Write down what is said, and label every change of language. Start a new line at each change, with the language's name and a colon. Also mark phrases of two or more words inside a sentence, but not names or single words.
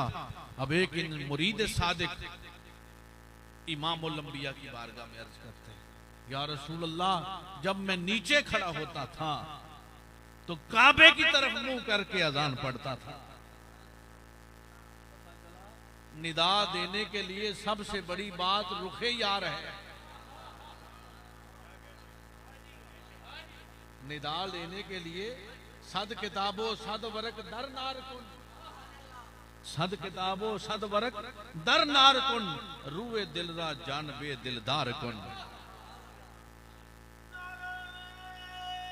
Urdu: اب ایک مرید صادق امام الانبیاء کی بارگاہ میں عرض کرتے ہیں,
Arabic: یا رسول اللہ,
Urdu: جب میں نیچے کھڑا ہوتا تھا تو کعبے کی طرف منہ کرکے اذان پڑھتا تھا. ندا دینے کے لیے سب سے بڑی بات رخِ یار ہے. ندا لینے کے لیے
Persian: صد کتاب و صد ورق در نار کن، صد کتاب و صد ورق در نار کن، روی دل را جانب دلدار کن.